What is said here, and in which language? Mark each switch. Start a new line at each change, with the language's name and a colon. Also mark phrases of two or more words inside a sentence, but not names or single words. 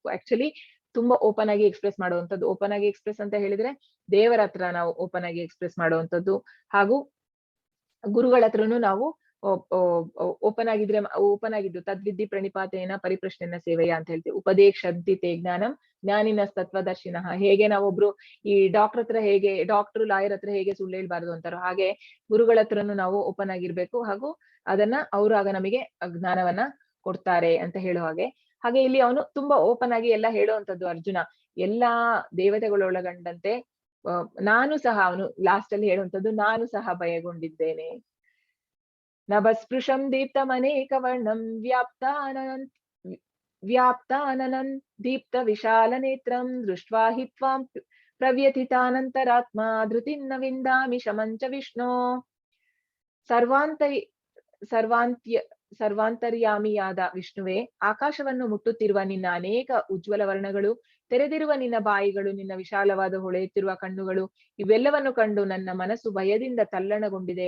Kannada: ಆಕ್ಚುಲಿ ತುಂಬಾ ಓಪನ್ ಆಗಿ ಎಕ್ಸ್ಪ್ರೆಸ್ ಮಾಡುವಂತದ್ದು. ಓಪನ್ ಆಗಿ ಎಕ್ಸ್ಪ್ರೆಸ್ ಅಂತ ಹೇಳಿದ್ರೆ ದೇವರ ಹತ್ರ ನಾವು ಓಪನ್ ಆಗಿ ಎಕ್ಸ್ಪ್ರೆಸ್ ಮಾಡುವಂತದ್ದು, ಹಾಗೂ ಗುರುಗಳ ಹತ್ರನು ನಾವು ಓಪನ್ ಆಗಿದ್ದು
Sanskrit: ತದ್ವಿದ್ಧಿ ಪ್ರಣಿಪಾತೇನ ಪರಿಪ್ರಶ್ನೆನ ಸೇವೆಯ
Kannada: ಅಂತ ಹೇಳ್ತೀವಿ.
Sanskrit: ಉಪದೇಶಂತಿ ತೇ ಜ್ಞಾನಂ ಜ್ಞಾನಿನ ತತ್ವದರ್ಶಿನಃ.
Kannada: ಹೇಗೆ ನಾವೊಬ್ರು ಈ
English: doctor lawyer
Kannada: ಹತ್ರ ಹೇಗೆ ಸುಳ್ಳು ಹೇಳ್ಬಾರ್ದು ಅಂತಾರೋ, ಹಾಗೆ ಗುರುಗಳ ಹತ್ರನು ನಾವು ಓಪನ್ ಆಗಿರ್ಬೇಕು, ಹಾಗೂ ಅದನ್ನ ಅವರು ಆಗ ನಮಗೆ ಜ್ಞಾನವನ್ನ ಕೊಡ್ತಾರೆ ಅಂತ ಹೇಳುವ ಹಾಗೆ ಇಲ್ಲಿ ಅವನು ತುಂಬಾ ಓಪನ್ ಆಗಿ ಎಲ್ಲ ಹೇಳುವಂತದ್ದು. ಅರ್ಜುನ ಎಲ್ಲಾ ದೇವತೆಗಳೊಳಗೊಂಡಂತೆ ನಾನು ಸಹ, ಅವನು ಲಾಸ್ಟ್ ಅಲ್ಲಿ ಹೇಳುವಂತದ್ದು, ನಾನು ಸಹ ಭಯಗೊಂಡಿದ್ದೇನೆ.
Sanskrit: ನಭಸ್ಪೃಶಂ ದೀಪ್ತಮನೇಕ ವರ್ಣಂ ವ್ಯಾಪ್ತಾನನನ್ ದೀಪ್ತ ವಿಶಾಲ ನೇತ್ರಂ ದೃಷ್ಟ್ವಾ ಹಿ ತ್ವಾಂ ಪ್ರವ್ಯಥಿತಾನಂತರಾತ್ಮ ಧೃತಿನ್ನ ವಿಂದಾಮಿ ಶಮಂಚ ವಿಷ್ಣೋ.
Kannada: ಸರ್ವಾಂತರ್ಯಾಮಿಯಾದ ವಿಷ್ಣುವೆ, ಆಕಾಶವನ್ನು ಮುಟ್ಟುತ್ತಿರುವ ನಿನ್ನ ಅನೇಕ ಉಜ್ವಲ ವರ್ಣಗಳು, ತೆರೆದಿರುವ ನಿನ್ನ ಬಾಯಿಗಳು, ನಿನ್ನ ವಿಶಾಲವಾದ ಹೊಳೆಯುತ್ತಿರುವ ಕಣ್ಣುಗಳು, ಇವೆಲ್ಲವನ್ನು ಕಂಡು ನನ್ನ ಮನಸ್ಸು ಭಯದಿಂದ ತಲ್ಲಣಗೊಂಡಿದೆ.